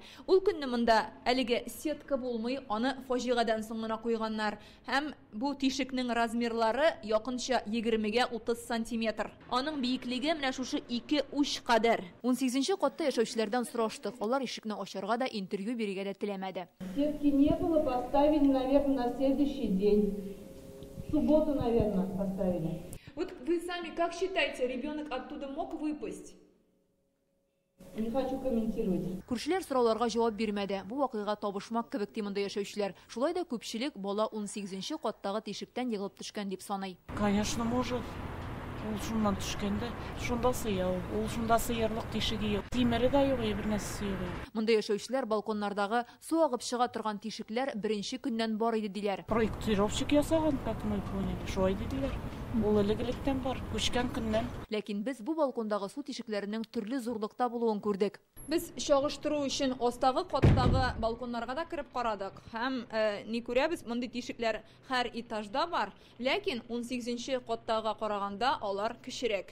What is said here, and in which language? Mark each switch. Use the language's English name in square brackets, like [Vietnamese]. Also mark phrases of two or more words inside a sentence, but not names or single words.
[Tatar] Ул көнне монда әлеге сетка булмый, аны фаҗигадан соң гына куйганнар һәм бу тишекнең размерлары якынча 20-гә 30 сантиметр. Аның биеклеге менә шушы 2 уч кадәр. 18-нче катта яшәүчеләрдән сораштык. Алар ишекне ачарга да, интервью бирергә дә теләмәде. [Russian] Сетки не было, поставили, наверное, на следующий день. В субботу, наверное, поставили. Вот вы сами как считаете, ребенок оттуда мог выпасть? Не хочу комментировать. [Tatar] Күршеләр сорауларга җавап бирмәде. Бу вакыйга табышмак кебек ди монда яшәүчеләр. Шулай да күпчелек бала 18-нче каттагы тишектән егылып төшкән дип саный. [Russian] Конечно, может. [Tatar] Ул шуннан төшкәндә, шунда сыяу. Ул шунда сыерлык тишеге юк. Тимере дә юк, бер нәрсә юк. Монда яшәүчеләр балконнардагы су агып чыга торган тишекләр беренче көннән бар иде диләр. Проектировщик ясаган, [Russian] как мы поняли. [Tatar] Шулай диләр. Ул элегелектән бар, күчкән көннән. Ләкин без бу балкондагы су тишекләренең төрле зурлыкта булуын күрдек. Без чагыштыру өчен астагы каттагы балконнарга да кирип карадык. Һәм ни күрәбез, мондый тишекләр һәр этажда бар, ләкин 18-нче каттага караганда алар кечерәк.